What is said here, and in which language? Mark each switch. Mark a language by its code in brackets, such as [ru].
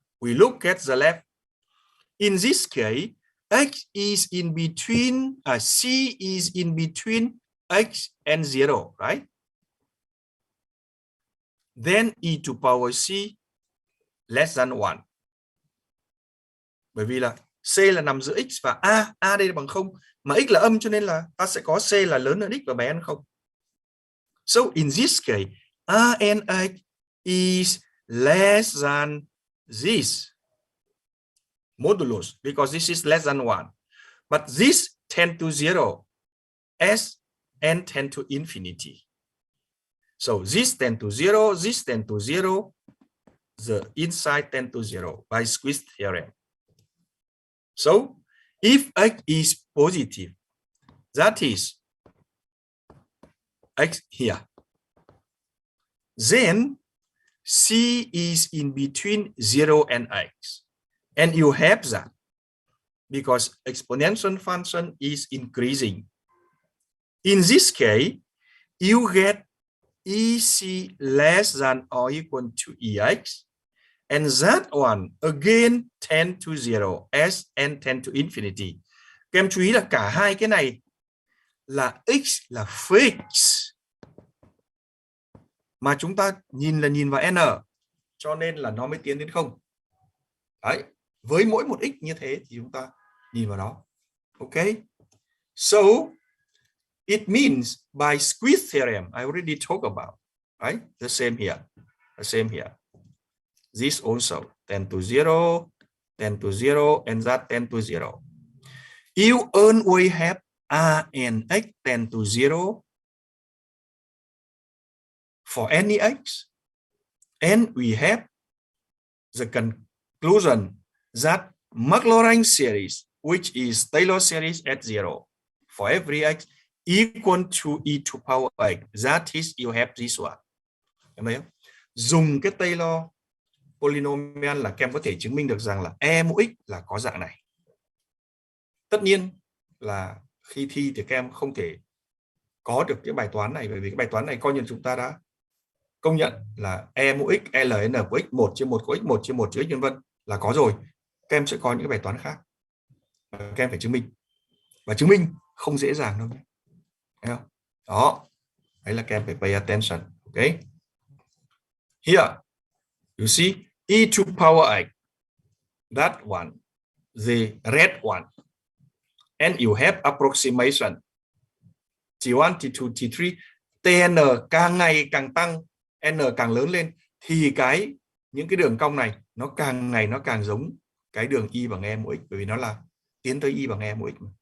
[en] We look at the left. In this case, x is in between, c is in between x and 0, right? Then e to power c less than 1. [vi] Bởi vì là c là nằm giữa x và a đây là bằng 0, mà x là âm cho nên là ta sẽ có c là lớn hơn x và bé hơn 0. [en] So in this case, a and x is less than this modulus because this is less than 1. But this tend to 0 as n tend to infinity. So this tend to 0, this tend to 0, the inside tend to 0 by squeeze theorem. So if x is positive, that is x here, then c is in between 0 and x. And you have that because exponential function is increasing. In this case, you get EC less than or equal to EX, and that one again tend to 0 as n tend to infinity. [vi] Các em chú ý là cả hai cái này là x là fix, mà chúng ta nhìn vào n, cho nên là nó mới tiến đến 0. Đấy, với mỗi một x như thế thì chúng ta nhìn vào đó. [en] Ok, so it means by squeeze theorem, I already talked about, right? The same here, the same here. This also tend to 0, tend to 0, and that tend to 0. You always have a and x tend to 0 for any x, and we have the conclusion that Maclaurin series, which is Taylor series at 0 for every x equal to e to power x. That is, you have this one. [vi] Em thấy không? Dùng cái Taylor polynomial là các em có thể chứng minh được rằng là e mũ x là có dạng này. Tất nhiên là khi thi thì các em không thể có được cái bài toán này, bởi vì cái bài toán này coi như chúng ta đã công nhận là e mũ x, ln của x 1 trên 1 của x 1 trên 1 chữ x nhân vân là có rồi. Các em sẽ có những cái bài toán khác. Các em phải chứng minh. Và chứng minh không dễ dàng đâu nhé. Thấy không? Đó. Đấy là các em phải [en] pay attention. Okay. Here, you see e to power x. That one, the red one. And you have approximation. T1, T2, T3. [vi] Tn càng ngày càng tăng, n càng lớn lên thì những cái đường cong này nó càng ngày nó càng giống cái đường y bằng e mũ x, bởi vì nó là tiến tới y bằng e mũ x.